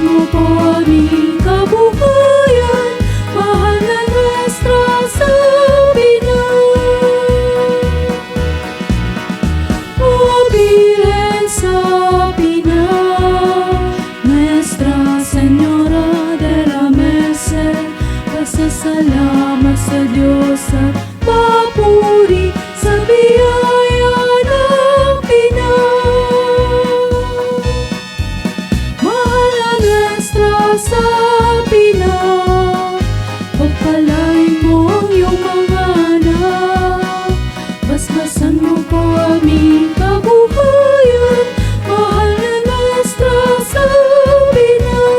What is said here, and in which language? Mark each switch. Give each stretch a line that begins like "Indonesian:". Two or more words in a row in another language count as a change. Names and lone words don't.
Filipino: po aming kabuhayan, mahal na Nuestra Sabina.
Spanish: O Virgen Sabina, Nuestra Señora de la Merced,
Filipino: pasasalamat sa Diyos at papuri sa biyaya ng Pinas. Mahal na Nuestra Sabina, pagpalain mo ang iyong mga anak, basbasan mo po aming kabuhayan, mahal na Nuestra Sabina.